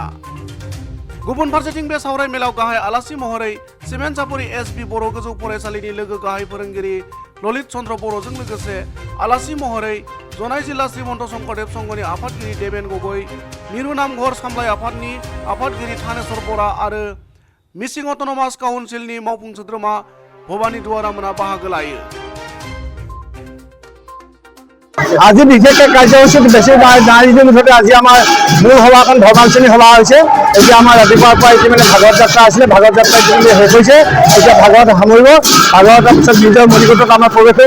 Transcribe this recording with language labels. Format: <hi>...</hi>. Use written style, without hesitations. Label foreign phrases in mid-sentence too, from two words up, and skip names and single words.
<brx>गुबुन फारसेथिं बे सावरायमेलाव गाहाय आलासि महरै सिमेन्टसापरि एसबि बर' गोजौ फरायसालिनि लोगो गाहाय फोरोंगिरि ललित चन्द्र बर'जों लोगोसे आलासि महरै जनाय जिल्ला श्रीमन्त शंकरदेव संघनि आफादगिरि देबेन गगৈ, मिरु नामघर सामलाय आफादनि आफादगिरि थानेश्वर बरा आरो मिसिं अट'नमास काउन्सिलनि मावफुं सोद्रोमा भबानी दुवारामोना बाहागो लायो।</brx> <as>আজি বিশেষকৈ কাৰ্যসূচীত বেছি নাৰীৰ মুঠতে আজি আমাৰ মূল সভাখন ধৰ্মালোচনী সভা হৈছে। এতিয়া আমাৰ ৰাতিপুৱাৰ পৰা ইতিমধ্যে ভাগৱত যাত্ৰা আছিলে, ভাগৱত যাত্ৰা ইতিমধ্যে শেষ হৈছে। এতিয়া ভাগৱত সামৰিব, ভাগৱতৰ পিছত নিজৰ মণিকূটত আমাৰ প্ৰৱেশ কৰিব।</as>